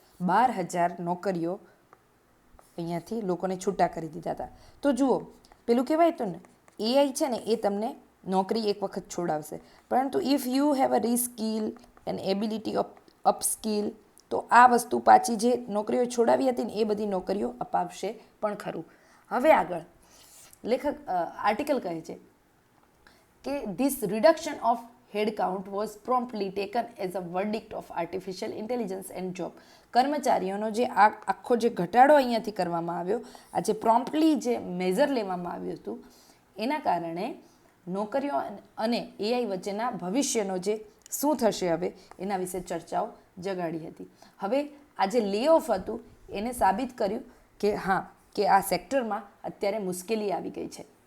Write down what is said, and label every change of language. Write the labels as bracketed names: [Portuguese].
[Gujarati] 12,000 નોકરીઓ અહીંયાથી લોકોને છૂટા કરી દીધા હતા. તો જુઓ, પેલું કહેવાય તો ને, એઆઈ છે ને એ તમને નોકરી એક વખત છોડાવશે, પરંતુ [English] if you have a reskill and ability of upskill, [Gujarati] તો આ વસ્તુ પાછી જે નોકરીઓ છોડાવી હતી ને એ બધી નોકરીઓ અપાવશે પણ ખરું. હવે આગળ લેખક આર્ટિકલ કહે છે કે [English] This reduction of head count was promptly taken as a verdict of artificial intelligence and job. [Gujarati] કર્મચારીઓનો જે આખો જે ઘટાડો અહીંયાથી કરવામાં આવ્યો, આ જે પ્રોમ્પ્ટલી જે મેઝર લેવામાં આવ્યું હતું, એના કારણે નોકરીઓ અને એઆઈ વચ્ચેના ભવિષ્યનો જે શું થશે હવે એના વિશે ચર્ચાઓ જગાડી હતી. હવે આ જે લે ઓફ હતું એને સાબિત કર્યું કે હા, કે આ સેક્ટરમાં અત્યારે મુશ્કેલી આવી ગઈ છે.